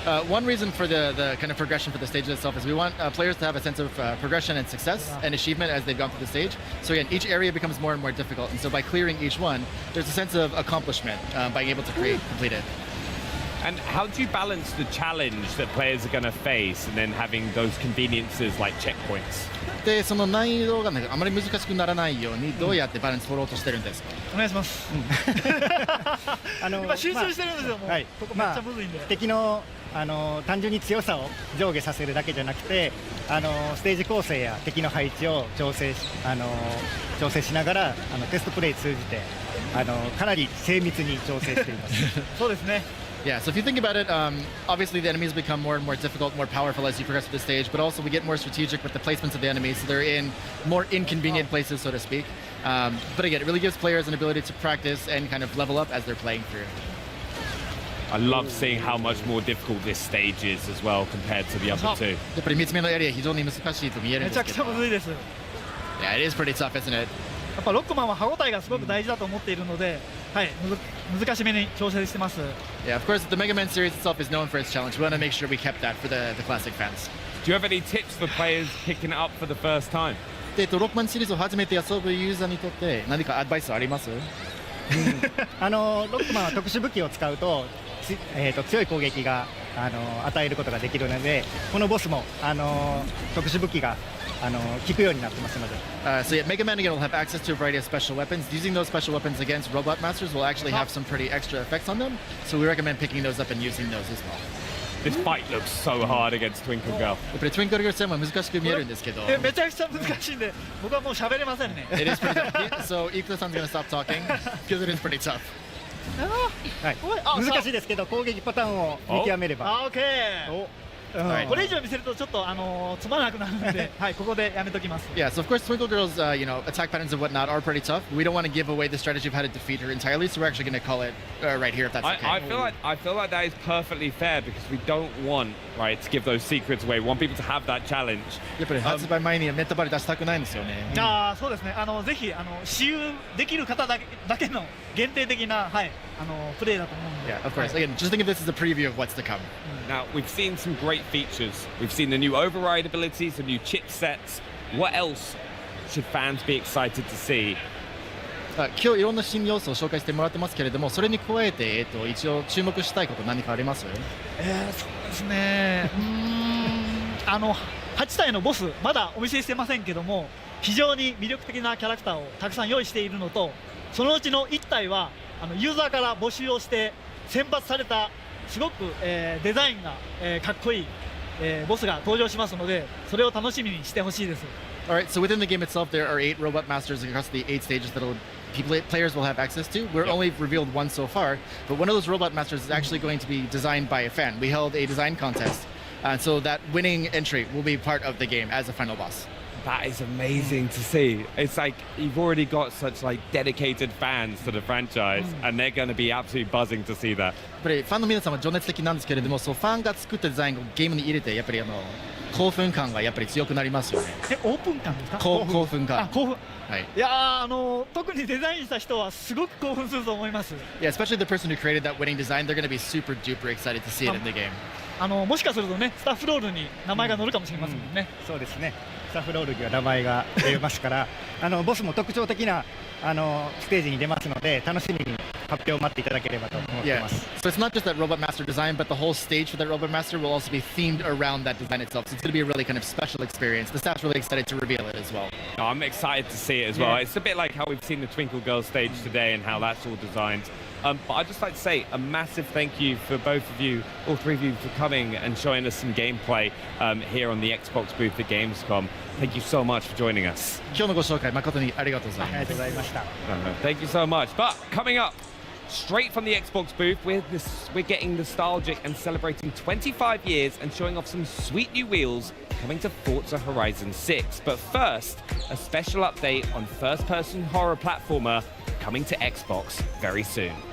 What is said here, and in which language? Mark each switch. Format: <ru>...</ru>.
<en>One reason for the kind of progression for the stage itself is we want players to have a sense of progression and success and achievement as they've gone through the stage. So again, each area becomes more and more difficult, and so by clearing each one, there's a sense of accomplishment by being able to complete it. And how do you balance the challenge that players are going to face and then having those conveniences like checkpoints?</en> <ja>でその難易度があまり難しくならないようにどうやってバランス取ろうとしてるんですか？お願いします。今集中してるんですよ。もう、はい、ここめっちゃむずいんで。敵の単純に強さを上下させるだけじゃなくて、ステージ構成や敵の配置を調整しながらテストプレイ通じてかなり精密に調整しています。そうですね。</ja> <en>Yeah, so if you think about it, obviously the enemies become more and more difficult, more powerful as you progress through the stage, but also we get more strategic with the placements of the enemies, so they're in more inconvenient places, so to speak. But again, it really gives players an ability to practice and kind of level up as they're playing through. I love seeing how much more difficult this stage is as well compared to the other two.</en> <ja>やっぱり3つ目のエリア非常に難しいと見えるんですけど。めちゃくちゃむずいです。</ja> <en>Yeah, it is pretty tough, isn't it?</en> <ja>やっぱロックマンは歯応えがすごく大事だと思っているので、はい、難しめに調整してます。</ja> <en>Yeah, of course, the Mega Man series itself is known for its challenge. We want to make sure we kept that for the classic fans. Do you have any tips for players picking it up for the first time?</en> <ja>ロックマンシリーズを初めて遊ぶユーザーにとって何かアドバイスあります？ロックマンは特殊武器を使うと、強い攻撃が与えることができるので、このボスも特殊武器が効くようになってますので。</ja> <en>So yeah, Mega Man again will have access to a variety of special weapons. Using those special weapons against Robot Masters will actually have some pretty extra effects on them. So we recommend picking those up and using those as well. This fight looks so hard against Twinkle Girl.</en> <ja>やっぱり Twinkle Girl 戦は難しく見えるんですけど。めちゃくちゃ難しいんで、僕はもう喋れませんね。</ja> <en>It is pretty tough. So Ikuta-san's gonna stop talking because it is pretty tough.</en> <ja>はい、難しいですけど攻撃パターンを見極めれば。これ以上見せるとちょっとつまらなくなるので、はい、ここでやめときます。</ja> <en>Yeah, so of course Twinkle Girl's attack patterns and whatnot are pretty tough. We don't want to give away the strategy of how to defeat her entirely, so we're actually going to call it right here if that's okay. I feel like that is perfectly fair because we don't want to give those secrets away. We want people to have that challenge.</en> <ja>やっぱり発売前にネットバレ出したくないんですよね。そうですね。ぜひ私有できる方だけの限定的なプレイだと思うんで。</ja> <en>Yeah, of course. Again, just think of this as a preview of what's to come. Now we've seen some great features. We've seen the new override abilities, the new chipsets. What else should fans be excited to see?</en> <ja>今日いろんな新要素を紹介してもらってますけれども、それに加えて一応注目したいこと何かあります？そうですね。 8体のボスまだお見せしてませんけども、非常に魅力的なキャラクターをたくさん用意しているのと、そのうちの1体はユーザーから募集をして選抜されたすごくデザインがかっこいいボスが登場しますので、それを楽しみにしてほしいです。</ja> <en>Alright, so within the game itself, there are 8 robot masters across the 8 stages that players will have access to. We're only revealed one so far, but one of those robot masters is actually going to be designed by a fan. We held a design contest, so that winning entry will be part of the game as a final boss. That is amazing to see. It's like you've already got such dedicated fans to the franchise, and they're going to be absolutely buzzing to see that.</en> <ja>やっぱりファンの皆さんは情熱的なんですけれども、そうファンが作ったデザインをゲームに入れてやっぱり興奮感がやっぱり強くなりますよね。オープン感ですか？興奮感。興奮。はい。いや特にデザインした人はすごく興奮すると思います。</ja> <en>Yeah, especially the person who created that winning design, they're going to be super duper excited to see it in the game.</en> <ja>もしかするとね、スタッフロールに名前が載るかもしれませんもんね。そうですね。スタッフロールには名前が出ますから、ボスも特徴的なステージに出ますので、楽しみに発表を待っていただければと思っています。</ja> <en>So it's not just that Robot Master design, but the whole stage for that Robot Master will also be themed around that design itself. So it's going to be a really kind of special experience. The staff's really excited to reveal it as well. Oh, I'm excited to see it as well. Yeah. It's a bit like how we've seen the Twinkle Girl stage today and how that's all designed. But I'd just like to say a massive thank you for both of you, all three of you, for coming and showing us some gameplay here on the Xbox booth at Gamescom. Thank you so much for joining us.</en> <ja>今日のご紹介誠にありがとうございます。ありがとうございました。</ja> <en>Thank you so much. But coming up, straight from the Xbox booth, we're getting nostalgic and celebrating 25 years and showing off some sweet new wheels coming to Forza Horizon 6. But first, a special update on first-person horror platformer coming to Xbox very soon.</en>